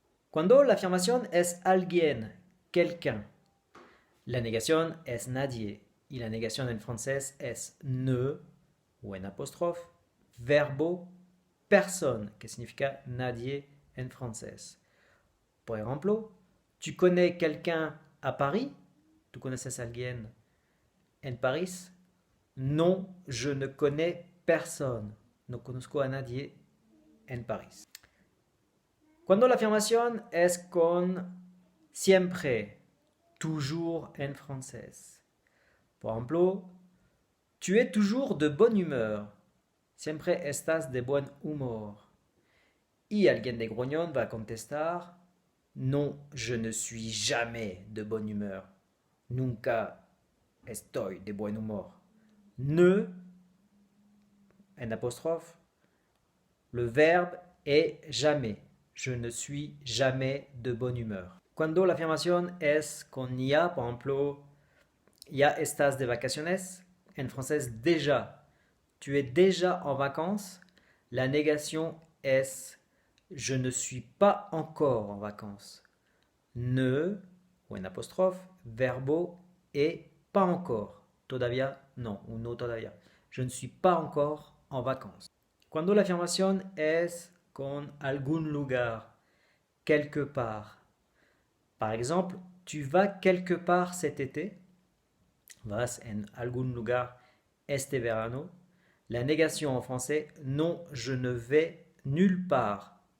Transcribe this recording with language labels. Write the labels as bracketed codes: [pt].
[es] Cuando la afirmación es alguien, quelqu'un, la negación es nadie. Y la negación en francés es ne, ou en apostrophe, verbo personne, que significa nadie en francés. Por ejemplo, [fr] tu connais quelqu'un à Paris? [es] ¿Tú conoces a alguien en París? [fr] Non, je ne connais personne. [es] No conozco a nadie en París. Cuando la afirmación es con siempre, toujours en francés. Por ejemplo, [fr] tu es toujours de bonne humeur. [es] Siempre estás de buen humor. Y alguien de gruñón va a contestar, [fr] non, je ne suis jamais de bonne humeur. [es] Nunca estoy de buen humor. [fr] Ne, en apostrophe, le verbe est jamais. Je ne suis jamais de bonne humeur. [es] Cuando la afirmación es con ya, por ejemplo, ya estás de vacaciones, [fr] en français déjà, tu es déjà en vacances, la négation est je ne suis pas encore en vacances. Ne, ou en apostrophe, verbo et pas encore. [es] Todavía no, ou no todavía. [fr] Je ne suis pas encore en vacances. [es] Cuando la afirmación es con algún lugar, quelque part. [fr] Par exemple, tu vas quelque part cet été. [es] Vas en algún lugar este verano. [fr] La négation en français, non, je ne vais nulle part.